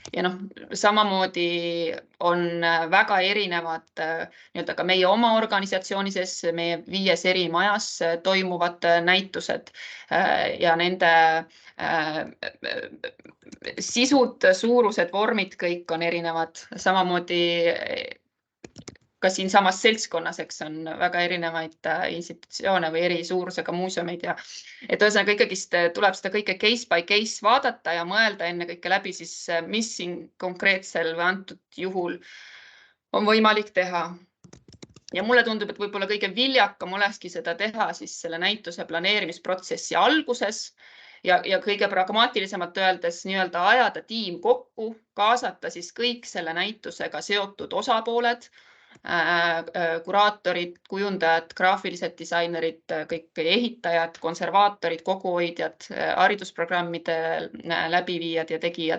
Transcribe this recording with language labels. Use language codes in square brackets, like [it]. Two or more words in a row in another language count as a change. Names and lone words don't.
[et] ja noh, samamoodi on väga erinevad nii-öelda ka meie oma organisatsiooni sees, meie 5 eri majas toimuvad näitused ja nende sisud, suurused, vormid, kõik on erinevad. Samamoodi ka siinsamas seltskonnas, eks on väga erinevaid institutsioone või eri suurusega muuseumeid ja et ühesõnaga ikkagist tuleb seda kõike [en] case by case [et] vaadata ja mõelda enne kõike läbi siis, mis siin konkreetsel või antud juhul on võimalik teha. Ja mulle tundub, et võib-olla kõige viljakam olekski seda teha siis selle näituse planeerimisprotsessi alguses ja kõige pragmaatilisemalt öeldes nii-öelda ajada tiim kokku, kaasata siis kõik selle näitusega seotud osapooled, kuraatorid, kujundajad, graafilised disainerid, kõik ehitajad, konservaatorid, koguhoidjad, haridusprogrammide läbiviijad ja tegijad.